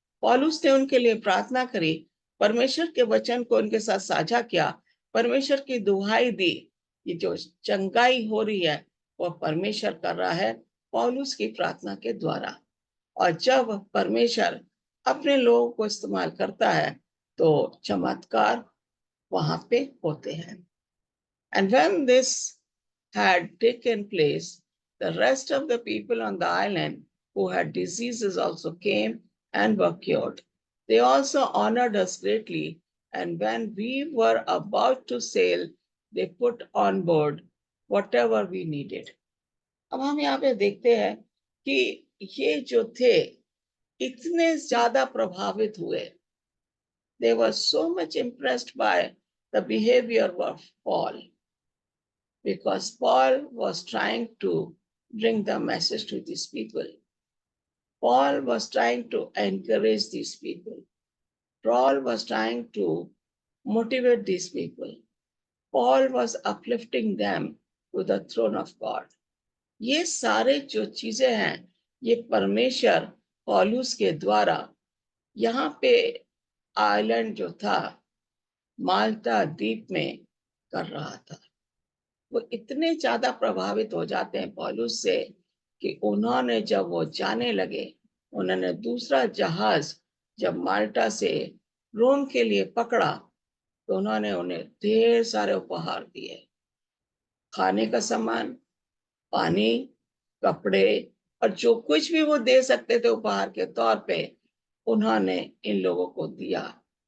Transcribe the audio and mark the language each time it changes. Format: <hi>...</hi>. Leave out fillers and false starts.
<hi>पौलुस ने उनके लिए प्रार्थना करी, परमेश्वर के वचन को उनके साथ साझा किया, परमेश्वर की दुहाई दी कि जो चंगाई हो रही है वह परमेश्वर कर रहा है पौलुस की प्रार्थना के द्वारा। और जब परमेश्वर अपने लोगों को इस्तेमाल करता है तो चमत्कार वहां पे होते हैं।</hi> <en>And when this had taken place, the rest of the people on the island who had diseases also came and were cured. They also honored us greatly, and when we were about to sail, they put on board whatever we needed.</en> <hi>अब हम यहाँ पे देखते हैं कि ये जो थे इतने ज्यादा प्रभावित हुए।</hi> <en>They were so much impressed by the behavior of Paul, because Paul was trying to bring the message to these people. Paul was trying to encourage these people. Paul was trying to motivate these people. Paul was uplifting them to the throne of God.</en> <hi>ये सारे जो चीजें हैं ये परमेश्वर पौलुस के द्वारा यहाँ पे आइलैंड जो था माल्टा द्वीप में कर रहा था। वो इतने ज्यादा प्रभावित हो जाते हैं पौलुस से कि उन्होंने जब वो जाने लगे, उन्होंने दूसरा जहाज जब माल्टा से रोम के लिए पकड़ा तो उन्होंने उन्हें ढेर सारे उपहार दिए, खाने का सामान, पानी, कपड़े, और जो कुछ भी वो दे सकते थे उपहार के तौर पे उन्होंने इन लोगों को दिया।</hi>